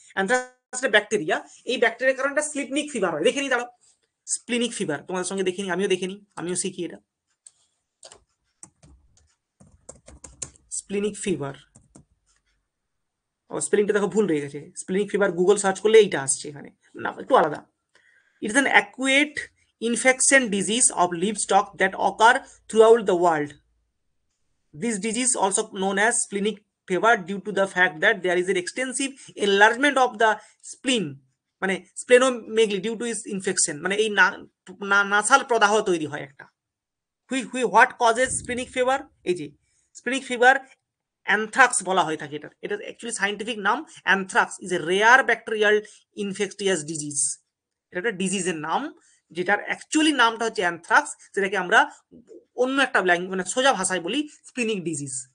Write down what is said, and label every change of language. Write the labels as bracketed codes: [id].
[bn] Anthrax bacteria, এই ব্যাকটেরিয়ার কারণে স্প্লিনিক ফিভার হয়। দেখে নি, দাঁড়াও, স্প্লিনিক ফিভার তোমাদের সঙ্গে দেখিনি, আমিও দেখিনি, আমিও শিখি এটা। স্প্লিনিক ফিভার, ও স্পেলিংটা দেখো ভুল রয়ে গেছে। স্প্লিনিক ফিভার গুগল সার্চ করলে এইটা আসছে, এখানে না, একটু আলাদা। [en] It is an acute infection disease of livestock that occur throughout the world. This disease also known as splenic fever due to the fact that there is an extensive enlargement of the spleen, মানে splenomegaly due to is infection, [bn] মানে এই nasal প্রদাহ তৈরি হয় একটা। [en] What causes splenic fever? [bn] এই যে splenic fever, anthrax বলা হয়ে থাকে এটা। এটা অ্যাকচুয়ালি সাইন্টিফিক নাম, [en] Anthrax is a rare bacterial infectious disease. [bn] এটা একটা ডিজিজের নাম, যেটার অ্যাকচুয়ালি নামটা হচ্ছে অ্যানথ্রাক্স, যেটাকে আমরা অন্য একটা মানে সোজা ভাষায় বলি স্প্লিনিক ডিজিজ।